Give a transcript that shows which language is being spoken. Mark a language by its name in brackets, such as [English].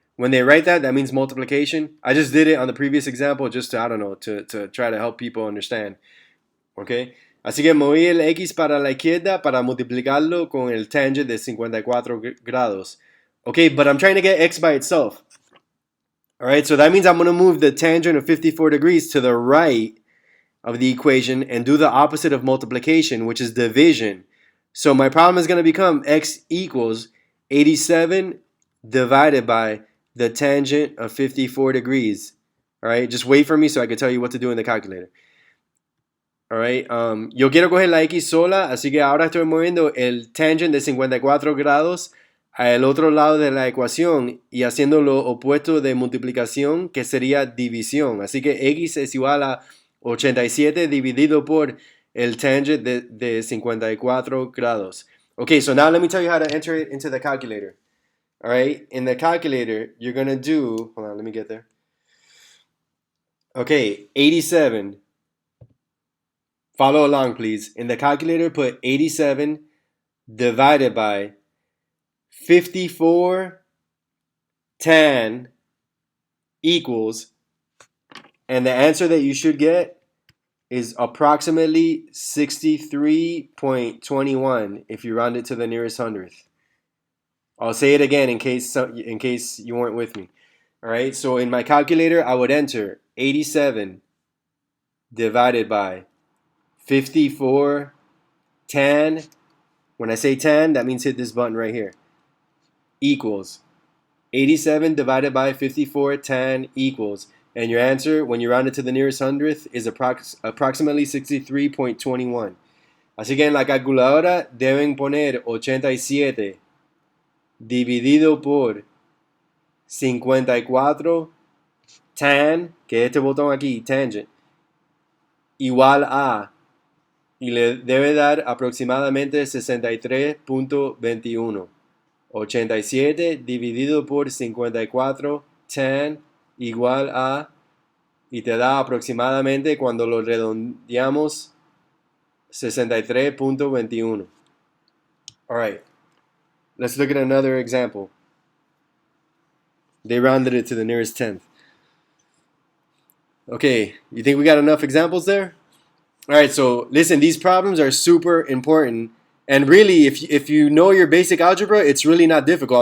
[English] When they write that, that means multiplication. I just did it on the previous example just to, I don't know, to try to help people understand. Okay? [Spanish] Así que moví el x para la izquierda para multiplicarlo con el tangent de 54 grados. [English] Okay, but I'm trying to get x by itself. Alright, so that means I'm going to move the tangent of 54 degrees to the right of the equation and do the opposite of multiplication, which is division. So my problem is going to become x equals 87 divided by the tangent of 54 degrees. All right, just wait for me so I can tell you what to do in the calculator. [Spanish] All right, yo quiero coger la x sola, así que ahora estoy moviendo el tangent de 54 grados al otro lado de la ecuación y haciendo lo opuesto de multiplicación, que sería división. Así que x es igual a 87 dividido por el tangent de 54 grados. [English] Okay, so now let me tell you how to enter it into the calculator. All right, in the calculator, you're going to do, hold on, let me get there. Okay, 87. Follow along, please. In the calculator, put 87 divided by 54 tan equals, and the answer that you should get is approximately 63.21 if you round it to the nearest hundredth. I'll say it again in case you weren't with me. All right, so in my calculator, I would enter 87 divided by 54 tan. When I say tan, that means hit this button right here. Equals 87 divided by 54 tan equals. And your answer, when you round it to the nearest hundredth, is approximately 63.21. [Spanish] Así que en la calculadora deben poner 87 dividido por 54 tan, que es este botón aquí, tangent, igual a, y le debe dar aproximadamente 63.21. 87 dividido por 54 tan igual a, y te da aproximadamente, cuando lo redondeamos, 63.21. [English] All right, let's look at another example. They rounded it to the nearest tenth. Okay, you think we got enough examples there? All right, so listen, these problems are super important. And really, if you know your basic algebra, it's really not difficult.